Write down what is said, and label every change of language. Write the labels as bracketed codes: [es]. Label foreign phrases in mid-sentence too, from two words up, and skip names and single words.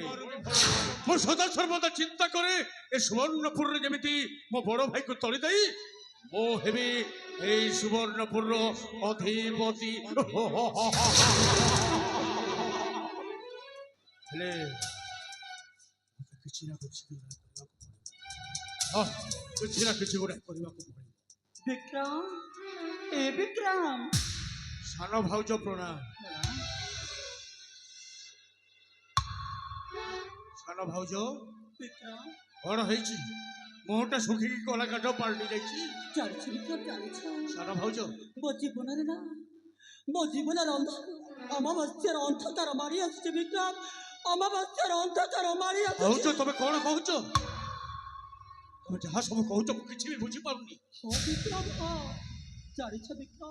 [or] ମୁଁ ସଦା ସର୍ବଦା ଚିନ୍ତା କରେ ଏ ସୁବର୍ଣ୍ଣପୁରରେ ଯେମିତି ମୋ ବଡ଼ ଭାଇକୁ ତଳି ଦେଇ ମୁଁ ହେବି ଏଇ ସୁବର୍ଣ୍ଣପୁରର ଅଧିପତି। ହେଲେ କିଛି ନା କିଛି ଗୋଟେ କରିବାକୁ ପଡ଼ିବ। विक्रम ए विक्रम ସାନ ଭାଉଜ ପ୍ରଣାମ। ସାନ ଭାଉଜ विक्रम କଣ ହେଇଛି? ମୁହଁଟା ଶୁଖିକି କଲା କାଠ ପାଲଟି ଯାଇଛି। ଜାଣିଛ ବିକ୍ରମ ଜାଣିଛ ସାନ ଭାଉଜ ମୋ ଜୀବନରେ ନା ମୋ ଜୀବନର ଅମାବାସ୍ୟାର ଅନ୍ଧକାର ମାରି ଆସୁଛି ବିକ୍ରମ ଅମାବାସ୍ୟାର ଅନ୍ଧକାର ମାରି ଭାଉଜ ଆସୁଛି। ତମେ କଣ କହୁଛ? ତମେ ଯାହା ସବୁ କହୁଛ ମୁଁ କିଛି ବି ବୁଝିପାରୁନି। ହଁ ବିକ୍ରମ ହଁ ଜାଣିଛ ବିକ୍ରମ